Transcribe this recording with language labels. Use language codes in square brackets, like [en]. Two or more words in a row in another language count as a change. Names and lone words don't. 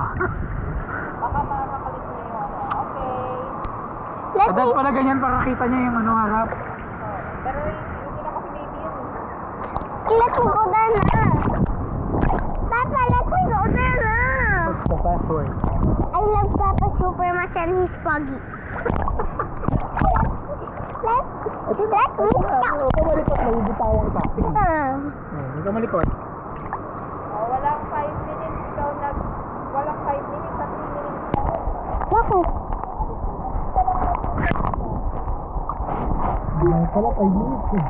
[tl] Baka makakalit mo yung ano. Okay. Dapat pala ganyan para kita niya yung ano harap. Pero hindi na kasi baby yun. [en] Let me go there na. Papa, let me go there na. What's the password? I love Papa super much and he's foggy. Let me stop. [tl] Huwag ka malikot, mabibitawan kita. Sige. Huwag ka malikot. Oh, walang 5 minutes daw na... Walang 5 minutes at 3 minutes. Bakit? Pala 5 minutes eh.